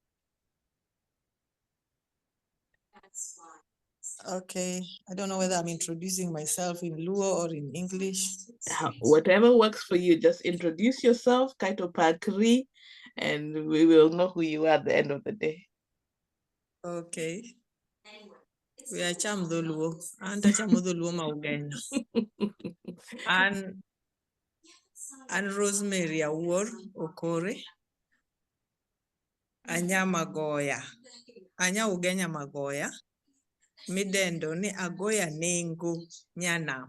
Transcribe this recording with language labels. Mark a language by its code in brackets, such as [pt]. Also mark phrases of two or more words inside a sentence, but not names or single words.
[en] Okay, I don't know whether I'm introducing myself in Luo or in English. Whatever works for you, just introduce yourself, Kaito Pakri, and we will know who you are at the end of the day. Okay. We are cham Luo, and I cham Luo Maugenya. And Rosemary Awor Okore. [luo] Anya Magoya. Anya Ugenya Magoya. Midendo ni Agoya Nengo Nyana.